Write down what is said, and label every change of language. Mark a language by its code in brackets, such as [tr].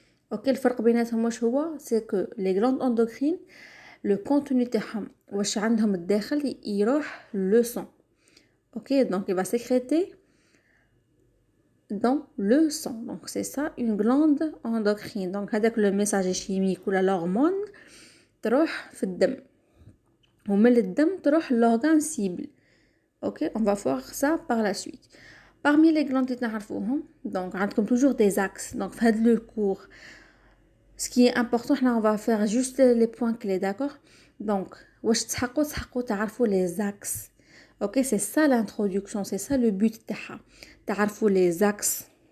[ar] Ok, الفرق بيناتهم واش هو؟ [fr] c'est que les glandes endocrines le contenu [ar] تاعهم واش عندهم الداخل يروح [fr] le sang. Ok, donc il va sécréter dans le sang. Donc c'est ça une glande endocrine. [ar] Donc هذاك [fr] le message chimique [ar] ولا l'hormone تروح في الدم ومن الدم تروح [fr] l'organe cible. Ok, on va voir ça par la suite. Parmi les glandes [ar] اللي نعرفوهم [fr] donc [ar] عندكم [fr] toujours des axes. Donc [ar] في هذا [fr] le cours ce qui est important là on va faire juste les points clés, d'accord? [ar] Donc واش تحقوا تعرفوا [fr] les axes. OK, c'est ça l'introduction, c'est ça le but [ar] تاعها. تعرفوا [fr] les axes.